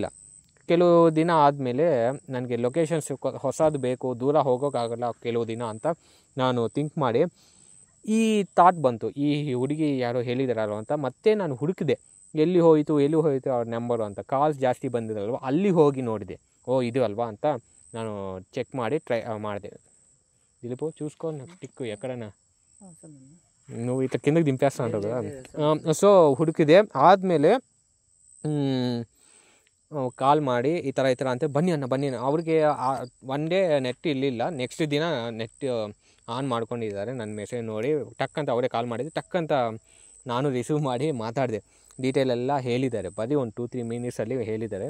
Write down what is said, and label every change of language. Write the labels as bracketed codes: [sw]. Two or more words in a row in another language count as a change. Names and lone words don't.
[kn] ಕೆಲವು ದಿನ ಆದಮೇಲೆ ನನಗೆ ಲೊಕೇಶನ್ಸ್ ಹೊಸದು ಬೇಕು, ದೂರ ಹೋಗೋಕ್ಕಾಗಲ್ಲ ಕೆಲವು ದಿನ ಅಂತ ನಾನು ಥಿಂಕ್ ಮಾಡಿ ಈ ಥಾಟ್ ಬಂತು, ಈ ಹುಡುಗಿ ಯಾರೋ ಹೇಳಿದಾರಲ್ವ ಅಂತ. ಮತ್ತೆ ನಾನು ಹುಡುಕಿದೆ, ಎಲ್ಲಿ ಹೋಯಿತು ಅವ್ರ ನಂಬರು ಅಂತ. ಕಾಲ್ಸ್ ಜಾಸ್ತಿ ಬಂದಿರಲ್ವ, ಅಲ್ಲಿ ಹೋಗಿ ನೋಡಿದೆ, ಇದು ಅಲ್ವಾ ಅಂತ ನಾನು ಚೆಕ್ ಮಾಡಿ ಟ್ರೈ ಮಾಡಿದೆ. [te] దిలీపు చూసుకోండి టిక్కు ఎక్కడైనా నువ్వు ఇట్లా కిందకి దింపేస్తా ఉంటావు కదా. [kn] సో ಹುಡುಕಿದೆ. ಆದಮೇಲೆ ಕಾಲ್ ಮಾಡಿ ಈ ಥರ ಅಂತ ಬನ್ನಿ ಅಣ್ಣ. ಅವ್ರಿಗೆ 1 day ನೆಟ್ ಇರಲಿಲ್ಲ. ನೆಕ್ಸ್ಟ್ ದಿನ [en] net on [kn] ಮಾಡ್ಕೊಂಡಿದ್ದಾರೆ. ನನ್ನ ಮೆಸೇಜ್ ನೋಡಿ ಟಕ್ಕಂತ ಅವರೇ ಕಾಲ್ ಮಾಡಿದೆ. ಟಕ್ಕಂತ ನಾನು ರಿಸೀವ್ ಮಾಡಿ ಮಾತಾಡಿದೆ. ಡೀಟೇಲ್ ಎಲ್ಲ ಹೇಳಿದ್ದಾರೆ, ಬರೀ ಒಂದು 2-3 minutesಲ್ಲಿ ಹೇಳಿದ್ದಾರೆ.